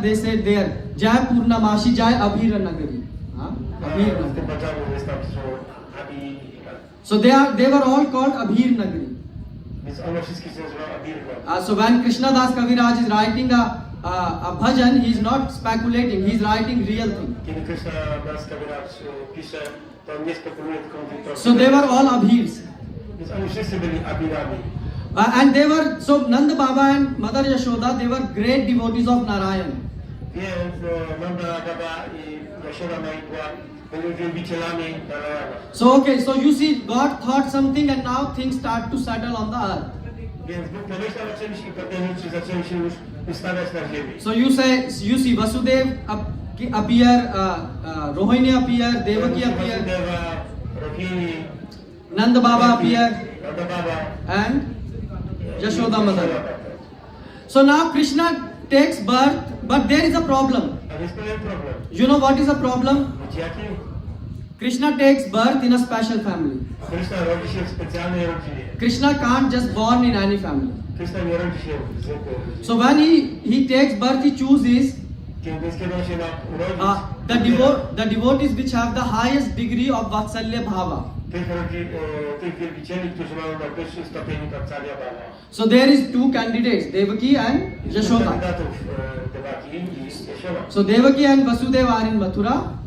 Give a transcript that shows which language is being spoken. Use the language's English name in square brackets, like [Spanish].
[English] They say there Jai Purnamashi, Jai Abhir Nagari. Abhir [Polish] W tym badaniu jest tam, że Abi, [English] So they were all called Abhir Nagari. [Polish] więc one wszystkie się nazywa Abirga. [English] So when Krishna Das Kaviraj is writing a bhajan, he is not speculating. He is writing real thing. [Polish] Kiedy Krishna Das Kaviraj pisze, to on nie spekuluje, tylko mówi prosto. [English] So they were all Abhirs. [Polish] Więc oni wszyscy byli Abirami. [English] And they were, so Nanda Baba and Mother Yashoda, they were great devotees of Narayan. [Polish] Więc Nanda Baba i Jashoda była byli wielbicielami Narayana. [English] So okay, so you see, God thought something and now things start to settle on the earth. [Polish] Więc Bóg pomyślał o czymś i pewne rzeczy zaczęły się już ustawiać na ziemi. [English] So you see Vasudev appear, Rohini appear, Devaki appear, [Polish] Vasudeva, Rohini, [English] Nanda Baba appear, [Polish] Nanda Baba, [English] and Yashoda Mother. So now Krishna takes birth, but there is a problem. [Polish] A jest pewien problem. [English] You know what is the problem? [Polish] Wiecie jaki? [English] Krishna takes birth in a special family. [Polish] Krishna rodzi się w specjalnej rodzinie. [English] Krishna can't just born in any family. [Polish] Krishna nie rodzi się w zwykłej rodzinie. [English] So when he takes birth, he chooses [Polish] Kiedy on się ma urodzić, [English] the devotees which have the highest degree of Vatsalya Bhava. [Polish] tych wielbicieli, którzy mają najwyższy stopień Vatsalya Bhava. [English] So there is two candidates, Devaki and Yashoda. [Polish] Kandydatów Devaki i Yashoda. [English] So Devaki and Vasudeva are in Mathura,